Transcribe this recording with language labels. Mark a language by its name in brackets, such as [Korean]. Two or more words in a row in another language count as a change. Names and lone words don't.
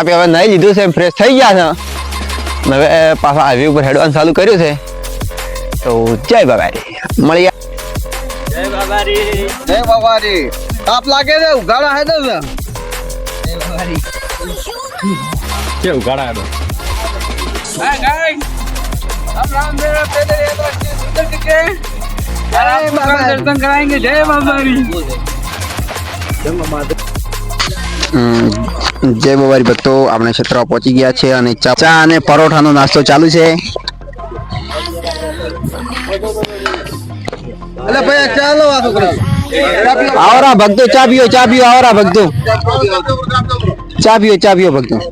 [Gujarati] આપણે હવે નહીં લીધું છે, ફ્રેશ થઈ ગયા છે. હવે પાછા હાઈવે ઉપર હેડવાનું ચાલુ કર્યું છે. તો જય બાબારી, મળીએ. જય બાબારી, જય બાબારી. તાપ લાગે છે, ઉઘાડા હે ને. જય બાબારી. કે ઉઘાડા હે. [English] hi guys, [Hindi] हम रामदेव पैदल यात्रा के सुंदर के दर्शन कराएंगे. जय बाबारी. [Gujarati] જય બાબારી ભક્તો, આપણે ક્ષેત્રમાં પહોંચી ગયા છે અને ચા અને પરોઠાનો નાસ્તો ચાલુ છે. અલે ભાઈ ચાલો વાતો કરો. આવરા ભક્તો, ચા પીઓ, ચા પીઓ. આવરા ભક્તો, ચા પીઓ ભક્તો.